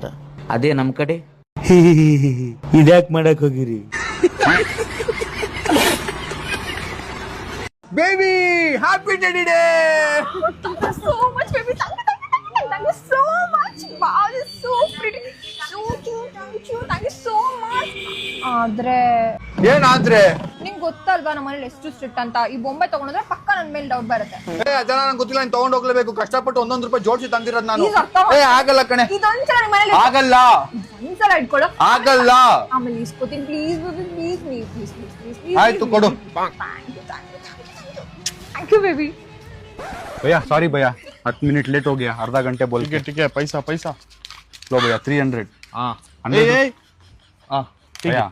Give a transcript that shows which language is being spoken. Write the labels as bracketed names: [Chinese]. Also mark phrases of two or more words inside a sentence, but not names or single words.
[Kannada] ಅದೇ ನಮ್ ಕಡೆ ಇದ್ಯಾಕ್ ಮಾಡಕ್ ಹೋಗಿರಿ. [English] baby happy daddy day Thank you so much, baby. Thank you so much. Wow, this is so pretty. So cute. Thank you so much. [Kannada] ಆದ್ರೆ ಏನಾದ್ರೆ ನಿಂಗೆ ಗೊತ್ತಲ್ವಾ ನಮ್ಮ ಮನೇಲಿ ಎಷ್ಟು ಸ್ಟ್ರಿಕ್ಟ್ ಅಂತ. ಈ ಬೊಂಬೆ ತಗೊಂಡ್ರೆ ಪಕ್ಕ ನನ್ನ ಮೇಲೆ ಡೌಟ್ ಬರುತ್ತೆ. ಅದನ್ನ ನಂಗೆ ಗೊತ್ತಿಲ್ಲ, ನೀನ್ ತಗೊಂಡ್ ಹೋಗ್ಲೇಬೇಕು. ಕಷ್ಟಪಟ್ಟು 1 ರೂಪಾಯಿ ಜೋಡಿಸಿ ತಂದಿರೋದು ನಾನು. Please ಅರ್ಥ ಮಾಡ್ಕೊ. ಆಗಲ್ಲ ಕಣೆ, ಇದೊಂದ್ಸಲ ನಿಮ್ಮ ಮನೇಲಿ ಆಗಲ್ಲ ಒಂದ್ಸಲ ಇಟ್ಕೊಳ್ಳೋ. ಆಗಲ್ಲ. ಆಮೇಲೆ ಇಸ್ಕೋತೀನಿ [English] please please. [Kannada] ಆಯ್ತು ಕೊಡು. [English] thank you baby. [Hindi] भैया सॉरी भैया 10 [English] minute late [Hindi] हो गया, आधा घंटे बोल के. ठीक है पैसा पैसा लो भैया 300. हाँ हाँ ठीक है.